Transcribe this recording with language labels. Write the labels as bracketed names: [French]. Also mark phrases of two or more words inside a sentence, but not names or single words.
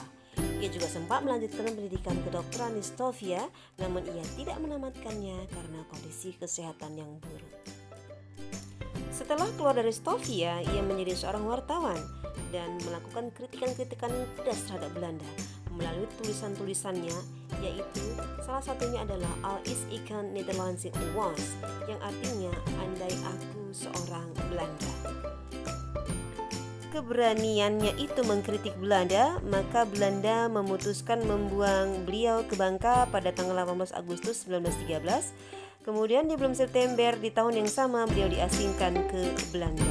[Indonesian] Ia juga sempat melanjutkan pendidikan kedokteran di Sofia, namun ia tidak menamatkannya karena kondisi kesehatan yang buruk. Setelah keluar dari Sofia, ia menjadi seorang wartawan dan melakukan kritikan-kritikan pedas terhadap Belanda melalui tulisan-tulisannya, yaitu salah satunya adalah Al is ik een Nederlandse was, yang artinya andai aku seorang Belanda. Keberaniannya itu mengkritik Belanda, maka Belanda memutuskan membuang beliau ke Bangka pada tanggal 18 Agustus 1913. Kemudian di bulan September di tahun yang sama beliau diasingkan ke Belanda.